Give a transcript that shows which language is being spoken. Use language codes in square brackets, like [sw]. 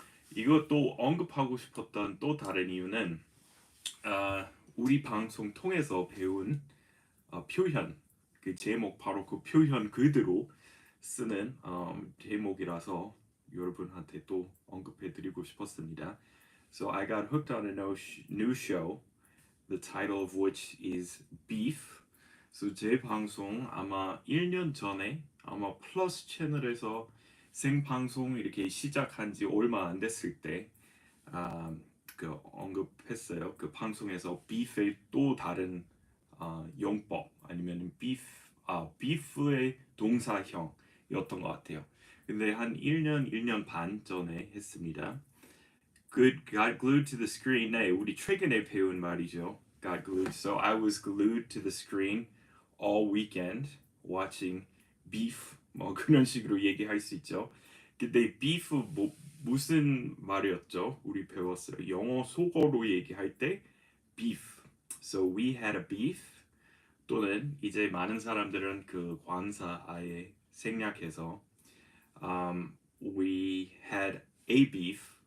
[ko] 이것도 언급하고 싶었던 또 다른 이유는 우리 방송 통해서 배운 표현, 그 제목 바로 그 표현 그대로 쓰는 제목이라서 여러분한테 또 언급해드리고 싶었습니다. [en] So I got hooked on a new show, the title of which is Beef. [ko] So 제 방송 아마 1년 전에 아마 플러스 채널에서 생방송 이렇게 시작한 지 얼마 안 됐을 때 그 언급했어요. 그 방송에서 비프의 또 다른 용법 아니면 비프의 동사형이었던 것 같아요. 근데 한 1년 반 전에 했습니다. [en] Got glued to the screen. [ko] 네, 우리 최근에 배운 말이죠. [en] Got glued. So I was glued to the screen all weekend watching beef. [ko] 뭐 그런 식으로 얘기할 수 있죠. 근데 beef 무슨 말이었죠? 우리 배웠어요. 영어 속어로 얘기할 때 beef. [en] So we had a beef. [ko] 또는 이제 많은 사람들은 그 관사 아예 생략해서 [en] we had a beef.